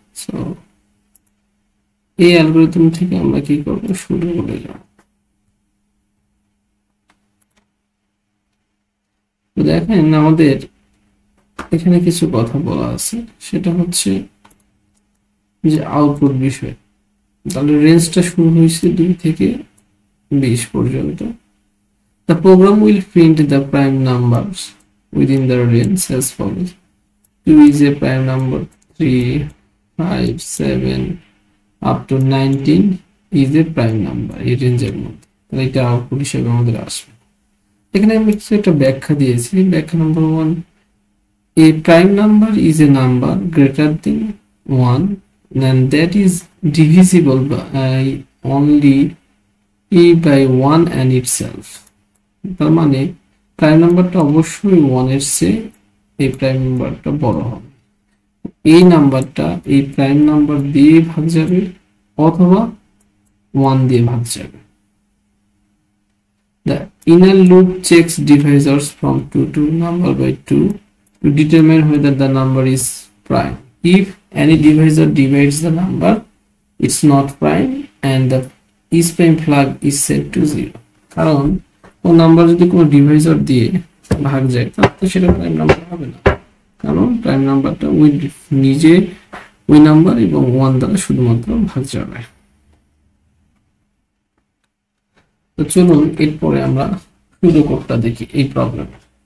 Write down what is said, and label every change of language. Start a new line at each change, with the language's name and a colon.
Bangla: So এই algorithm থেকে আমরা কি করব, শুরু করে যাব। তো দেখেন আমাদের এখানে কিছু কথা বলা আছে, সেটা হচ্ছে যে আউটপুট বিষয়। তাহলে রেঞ্জটা শুরু হয়েছে 2 থেকে 20 পর্যন্ত।
English: The program will print the prime numbers within the range as follows: 2 is a prime number, 3, 5, 7 up to 19 is a prime number
Bangla: এই রেঞ্জের মধ্যে। তাহলে এটা আউটপুট হিসেবে আমাদের আসবে। এখানে আমি কিছু একটা ব্যাখ্যা দিয়েছি। ব্যাখ্যা number 1,
English: a prime number is a number greater than 1 and that is divisible by only by 1 and itself.
Bangla: তার মানে প্রাইম নাম্বারটা অবশ্যই 1 এর চেয়ে এই প্রাইম নাম্বারটা বড় হবে। এই নাম্বারটা এই প্রাইম নাম্বার দিয়ে ভাগ যাবে অথবা 1 দিয়ে ভাগ যাবে।
English: The inner loop checks divisors from 2 to number by 2 to determine whether the number is prime. If any divisor divides the number, it's not prime and the is prime flag is set to 0.
Bangla: কারণ ও number যদি কোনো Deviser দিয়ে ভাগ যায় তাহলে সেটা prime number হবে না, কারণ প্রাইম নাম্বারটা ওই নিজে ওই নাম্বার এবং 1 দ্বারা শুধুমাত্র ভাগ যাবে। তো চলুন এরপরে আমরা শুরু কোডটা দেখি এই প্রবলেমে।